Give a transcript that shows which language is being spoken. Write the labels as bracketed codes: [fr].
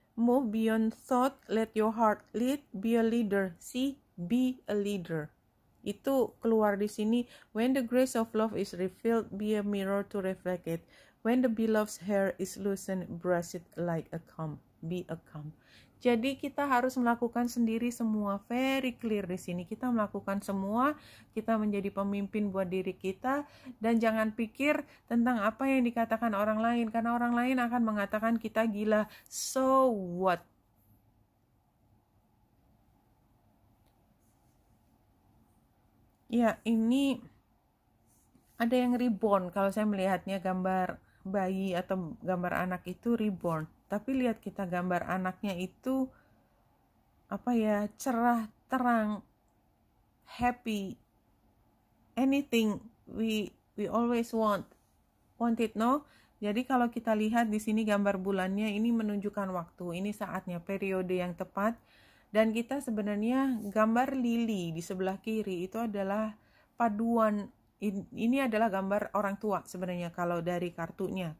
[en] Move beyond thought. Let your heart lead. Be a leader. See? Be a leader. [id] Itu keluar di sini. [en] When the grace of love is revealed, be a mirror to reflect it. When the beloved's hair is loosened, brush it like a comb. Be a comb. [id] Jadi kita harus melakukan sendiri semua. [en] Very clear [id] di sini. Kita melakukan semua. Kita menjadi pemimpin buat diri kita. Dan jangan pikir tentang apa yang dikatakan orang lain. Karena orang lain akan mengatakan kita gila. [en] So what? [id] Ya, ini ada yang reborn. Kalau saya melihatnya gambar bayi atau gambar anak itu reborn. Tapi lihat kita gambar anaknya itu apa ya, cerah, terang, happy. [en] Anything we always want it, no? [id] Jadi kalau kita lihat di sini gambar bulannya, ini menunjukkan waktu. Ini saatnya, periode yang tepat. Dan kita sebenarnya gambar lili di sebelah kiri itu adalah paduan. Ini adalah gambar orang tua sebenarnya kalau dari kartunya.